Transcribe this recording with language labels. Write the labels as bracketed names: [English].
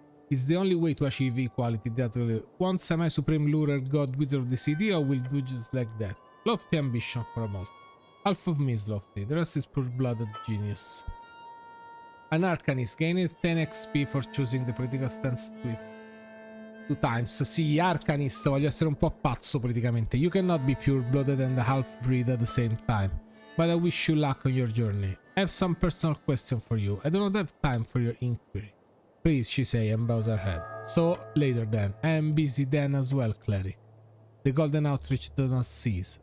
[English] It's the only way to achieve equality that will one semi-supreme lurer god wizard of the city or will do just like that. Lofty ambition for a most. Half of me is lofty, the rest is pure-blooded genius. An Arcanist, gained 10 XP for choosing the political stance with 2 times. [Italian] Sì, Arcanist, voglio essere un po' pazzo politicamente. [English] You cannot be pure-blooded and a half-breed at the same time. But I wish you luck on your journey. I have some personal question for you. I do not have time for your inquiry. Please, she say, and bows her head. So, later then. I am busy then as well, cleric. The golden outreach does not cease.